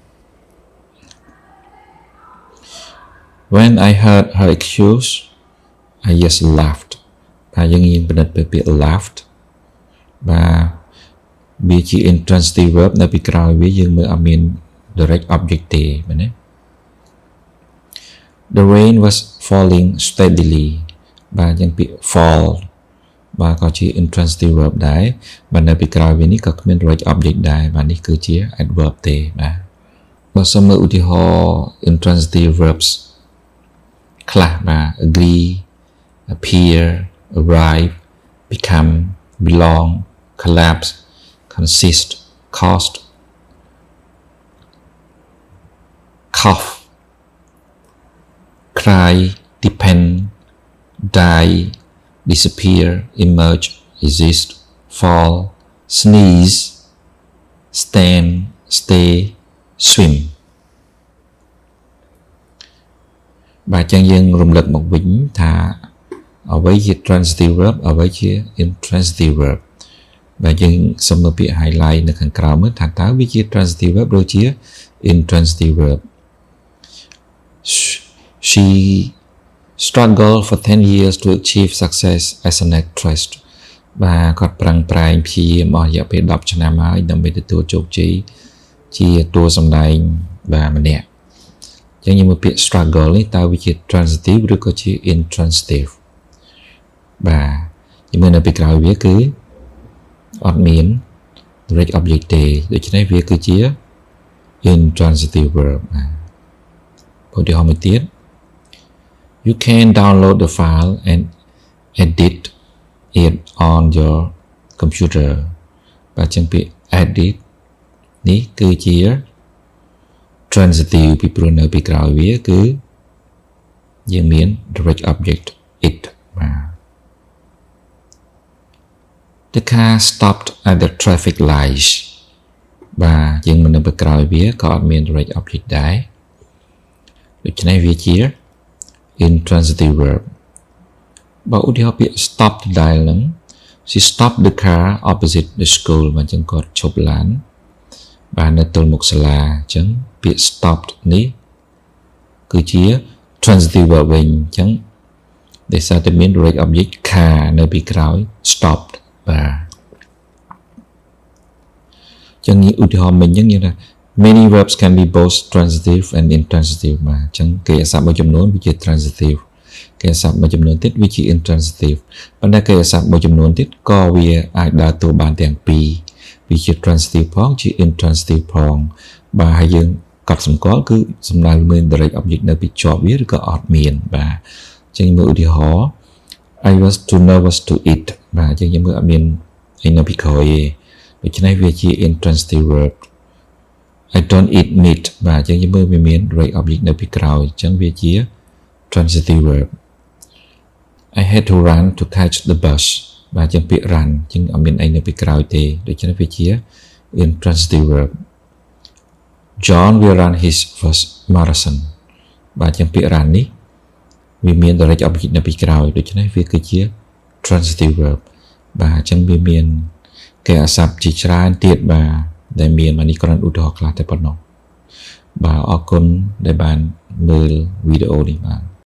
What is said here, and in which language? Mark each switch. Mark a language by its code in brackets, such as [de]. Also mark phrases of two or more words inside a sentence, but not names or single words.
[en] When I heard her excuse I just laughed [km] បាទយើងនិយាយពិនិត្យពាក្យ laughed បាទវាជា [en] intransitive verb [km] នៅពីក្រោយវាយើងមើលអត់មាន [en] direct object [km] ទេមែនទេ [en] The rain was falling steadily [km] បាទយ៉ាងពាក្យ fall បាទក៏ជា intransitive verb ដែរបាទនៅពីក្រោយវានេះក៏គ្មាន [en] direct object [km] ដែរបាទនេះគឺជា adverb ទេបាទបើសូមមើលឧទាហរណ៍ [en] intransitive verbs [km] ខ្លះបាទ [en] agree appear arrive become belong collapse consist cost cough cry depend die disappear emerge exist fall sneeze stand stay swim [km] បាទចឹងយើងរំលឹកមកវិញថាអ្វីជា [en] transitive verb [km] អ្វីជា [en] intransitive verb [km] បាទយើងសូមមើលពាក្យ highlight នៅខាងក្រោមមើលថាតើវាជា [en] transitive verb [km] ឬជា [en] intransitive verb She struggled for 10 years to achieve success as an actress [km] បាទគាត់ប្រឹងប្រែងព្យាយាមអស់រយៈពេល10ឆ្នាំហើយដើម្បីទទួល ជោគជ័យជាតួសម្ដែងបាទម្នាក់អញ្ចឹងយើងមើលពាក្យ struggle នេះតើវាជា transitive ឬ ក៏ជា intransitive បាទយើងមើលនៅពីក្រោយវាគឺអត់មាន direct object ទេដូច្នេះវាគឺជា [en] intransitive verb [km] ឧទាហរណ៍មួយទៀត [en] You can download the file and edit it on your computer [km] បាទចឹងពាក្យ edit នេះគឺជា transitive ពីព្រោះនៅពីក្រោយវាគឺយើងមាន [en] direct object it [km] បាទ [en] The car stopped at the traffic lights [km] បាទយើងមិននៅពីក្រោយវាក៏អត់មាន [en] direct object [km] ដែរដូច្នេះវាជា [en] intransitive verb [km] បើឧទាហរណ៍ពាក្យ stop ដដែលហ្នឹង [en] she stopped the car opposite the school [km] មកចឹងគាត់ឈប់ឡានបាទនៅទល់មុខសាលាអញ្ចឹងពាក្យ stopped នេះគឺជា [en] transitive verb [km] វិញអញ្ចឹងដោយសារតែមាន [en] direct object car [km] នៅពីក្រោយ stopped បាទ ចឹងឧទាហរណ៍មិញចឹងយើងថា [en] many verbs can be both transitive and intransitive [km] បាទអញ្ចឹងគេអាស័ព្ទមួយចំនួនវាជា transitive គេអាស័ ព្ទមួយចំនួនទៀតវាជា intransitive ប៉ុន្តែគេអាស័ព្ទមួយចំនួនទៀតក៏វាអាចដើរតួបានទាំងពីរវាជា transitive ផងជា intransitive ផងបាទហើយយើងកត់សម្គាល់គឺសំដៅមាន [en] direct object [km] នៅពីជាប់វាឬក៏អត់មានបាទអញ្ចឹងមើលឧទាហរណ៍ [en] I was too nervous to eat [km] បាទអញ្ចឹងយើងមើលអត់មានអីនៅពីក្រោយទេដូច្នេះវាជា [en] intransitive verb I don't eat meat [km] បាទអញ្ចឹងយើងមើលវាមាន [en] direct object [km] នៅពីក្រោយអញ្ចឹងវាជា [en] transitive verb I had to run to catch the bus [km] បាទចឹងពាក្យ run ចឹងអត់មានអីនៅពីក្រោយទេដូច្នេះវាជា [en] intransitive verb John will run his first marathon [km] បាទចឹងពាក្យ run នេះវាមាន [en] direct object [km] នៅពីក្រោយដូច្នេះវាគឺជា [en] transitive verb [km] បាទចឹងវាមានគេអាស័ព្ទជាច្រើនទៀតបាទដែលមាននេះគ្រាន់ឧទាហរណ៍ខ្លះតែប៉ុណ្ណោះបាទអរគុណដែលបានមើលវីដេអូនេះបាទ